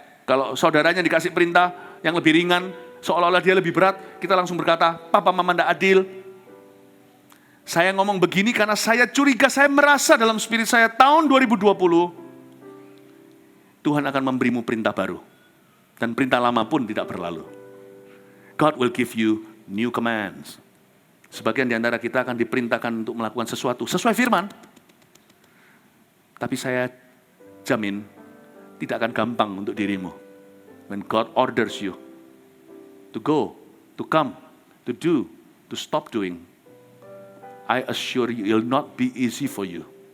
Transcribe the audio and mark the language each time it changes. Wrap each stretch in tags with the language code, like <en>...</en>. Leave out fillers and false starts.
<id>Kalau saudaranya dikasih perintah yang lebih ringan, seolah-olah dia lebih berat, kita langsung berkata, papa mama nggak adil. Saya ngomong begini karena saya curiga, saya merasa dalam spirit saya tahun 2020, Tuhan akan memberimu perintah baru. Dan perintah lama pun tidak berlalu.</id> <en>God will give you new commands.</en> <id>Sebagian di antara kita akan diperintahkan untuk melakukan sesuatu sesuai firman. Tapi saya jamin tidak akan gampang untuk dirimu.</id> <en>When God orders you to go, to come, to do, to stop doing, I assure you it will not be easy for you.</en>